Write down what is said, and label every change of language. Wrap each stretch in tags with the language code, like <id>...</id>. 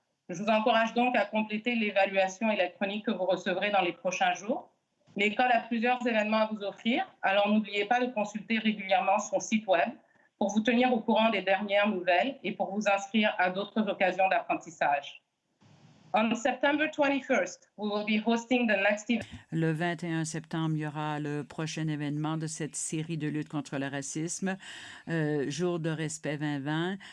<fr>Je vous encourage donc à compléter l'évaluation électronique que vous recevrez dans les prochains jours. L'école a plusieurs événements à vous offrir, alors n'oubliez pas de consulter régulièrement son site web pour vous tenir au courant des dernières nouvelles et pour vous inscrire à d'autres occasions d'apprentissage.</fr> <en>On September 21st, we will be hosting the next event.</en> <fr>Le 21 septembre, il y aura le prochain événement de cette série de lutte contre le racisme, Jour de respect 2020.</fr>